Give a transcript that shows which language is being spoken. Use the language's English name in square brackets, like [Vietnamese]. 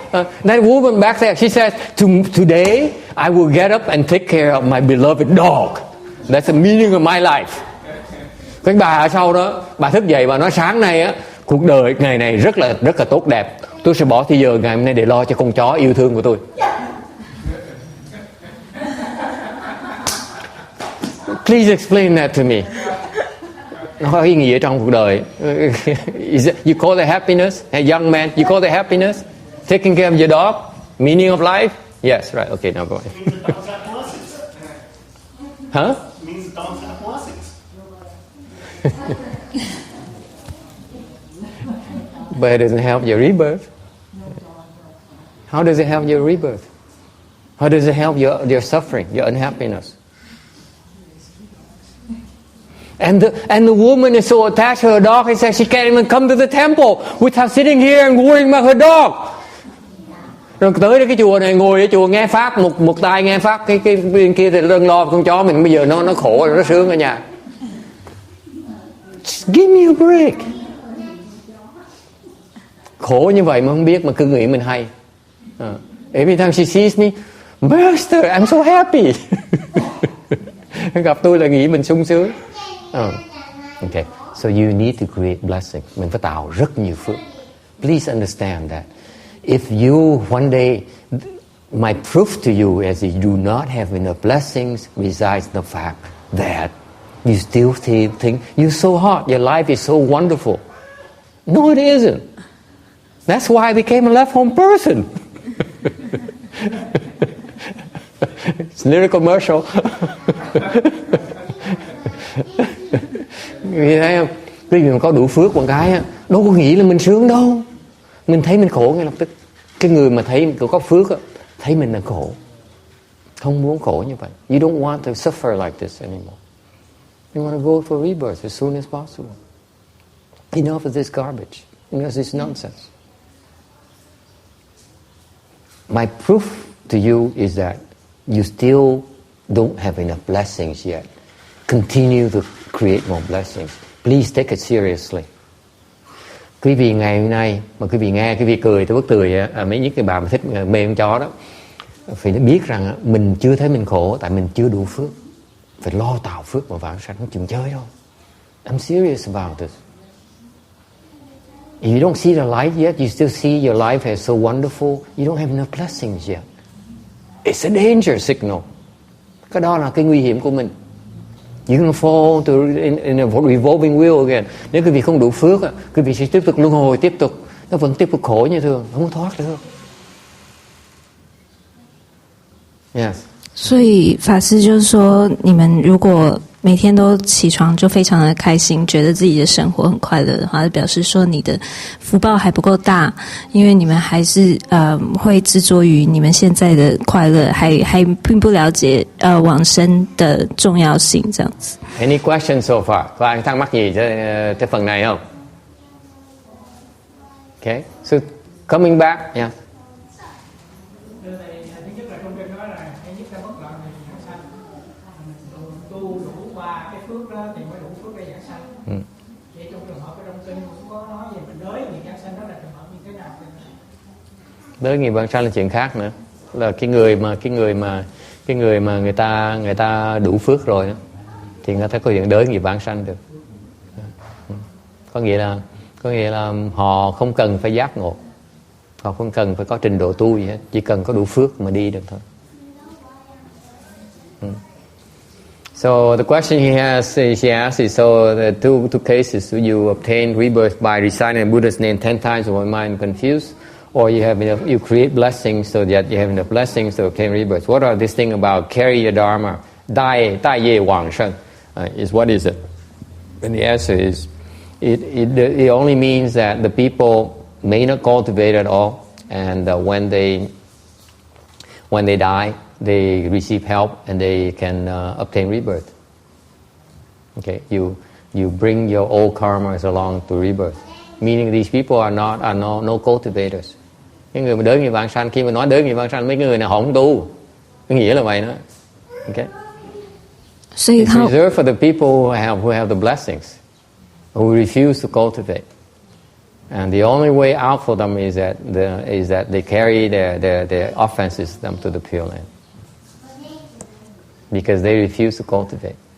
[English] That woman back there, she says, today I will get up and take care of my beloved dog. That's the meaning of my life. [Vietnamese] Cái bà ở sau đó, bà thức dậy bà nói sáng nay á, cuộc đời ngày này rất là tốt đẹp. Tôi sẽ bỏ thời giờ ngày hôm nay để lo cho con chó yêu thương của tôi. [English] Please explain that to me. [Vietnamese] Nó có ý nghĩa trong cuộc đời. [English] You call that happiness? Hey young man, you call that happiness? Taking care of your dog? Meaning of life? Yes, right. Okay, now go ahead. Huh? Means the dogs have blessings. But it doesn't help your rebirth. How does it help your rebirth? How does it help your suffering, your unhappiness? And the woman is so attached to her dog, he says she can't even come to the temple without sitting here and worrying about her dog. [Vietnamese] Rồi tới cái chùa này, ngồi ở chùa nghe pháp, một tay nghe pháp, cái bên kia thì đang lo con chó mình, bây giờ nó khổ rồi, nó sướng ở nhà. [English] Just give me a break. [Vietnamese] Khổ như vậy mà không biết, mà cứ nghĩ mình hay. [English] Every time she sees me, Master, I'm so happy. [Vietnamese] Gặp tôi là nghĩ mình sung sướng. Okay, so [English] So you need to create blessing. [Vietnamese] Mình phải tạo rất nhiều phước. [English] Please understand that. If you one day, my proof to you is that you do not have enough blessings besides the fact that you still think you're so hot, your life is so wonderful. No, it isn't. That's why I became a left home person. It's a little commercial. [Vietnamese] Vì thấy không? Khi mình có đủ phước một cái đâu có nghĩ là mình sướng đâu. Mình thấy mình khổ ngay lập tức. Cái người mà thấy mình có phước thấy mình là khổ, không muốn khổ như vậy. [English] You don't want to suffer like this anymore. You want to go for rebirth as soon as possible. Enough of this garbage. Enough of this nonsense. My proof to you is that you still don't have enough blessings yet. Continue to create more blessings. Please take it seriously. [Vietnamese] Quý vị ngày hôm nay mà quý vị nghe quý vị cười, tôi bất cười mấy những cái bà mà thích mê con chó đó, phải biết rằng mình chưa thấy mình khổ tại mình chưa đủ phước. Phải lo tạo phước mà vãng sanh, không chừng chơi đâu. [English] I'm serious about this. If you don't see the light yet, you still see your life as so wonderful, you don't have enough blessings yet. It's a danger signal. [Vietnamese] Cái đó là cái nguy hiểm của mình. [English] You're gonna fall in a revolving wheel again. [Vietnamese] Nếu quý vị không đủ phước, quý vị sẽ tiếp tục luân hồi, nó vẫn tiếp tục khổ như thường, không thoát được. [English] Yes. [Chinese] 所以法师就是说，你们如果每天都起床就非常的开心，觉得自己的生活很快乐的话，表示说你的福报还不够大，因为你们还是会执着于你们现在的快乐，还并不了解往生的重要性，这样子。 [English] Any questions so far? [Vietnamese] Có ai thắc mắc gì tới phần này không? [English] Okay, so coming back, yeah. [Vietnamese] Đới nghiệp vãng sanh là chuyện khác nữa, là cái người mà người ta đủ phước rồi đó, thì người ta có hiện đới nghiệp vãng sanh được. Có nghĩa là họ không cần phải giác ngộ, họ không cần phải có trình độ tu gì hết, chỉ cần có đủ phước mà đi được thôi. [English] So the question she asked is, so the two cases, do you obtain rebirth by reciting the Buddha's name 10 times or mind confused, or you create blessings so that you have enough blessings to obtain rebirth? What are this thing about carry your dharma, 大业往生? Is what is it? And the answer is, it only means that the people may not cultivate at all, and when they die, they receive help and they can obtain rebirth. Okay, you bring your old karmas along to rebirth, meaning these people are no cultivators. [Vietnamese] Cái người mà đới nghiệp vãng sanh, khi mà nói đới nghiệp vãng sanh, mấy người này họ không tu, cái nghĩa là vậy đó. [English] Okay. So it's reserved for the people who have the blessings, who refuse to cultivate. And the only way out for them is that they carry their offenses them to the Pure Land, because they refuse to cultivate.